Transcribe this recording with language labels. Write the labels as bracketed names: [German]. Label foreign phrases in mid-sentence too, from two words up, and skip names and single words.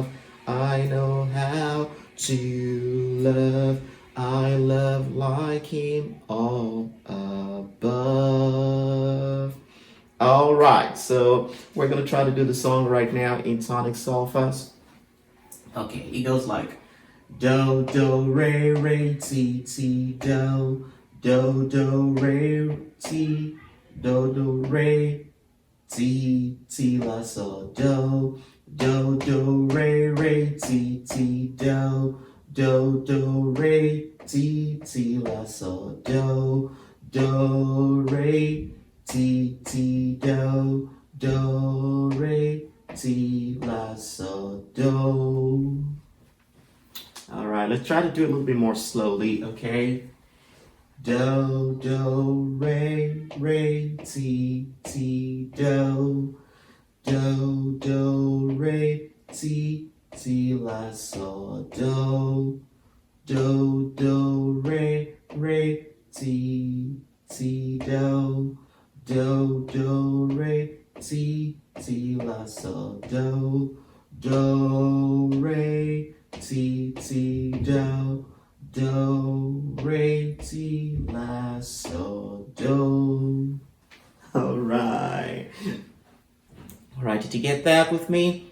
[English] I know how to love. I love like him all above. All right, so we're going to try to do the song right now in tonic-solfa. Okay, it goes like do, do, re, re, ti, ti, do, do, do, re, ti, do, do, re, ti, ti, la, so, do, do, do, re, re, ti, ti, do, do, do, re, ti, ti, la, so, do, do, re, ti, ti, do, do, re, ti, la, so, do. All right, let's try to do it a little bit more slowly, okay? Do, do, re, re, ti, ti, do, do, do, re, ti, ti, la, so, do, do, do, re, re, ti, ti, do, do, do, re, ti, ti, la, so, do, do, re, ti, ti, do, do, re, ti, la, so, do. All right. All right, did you get that with me?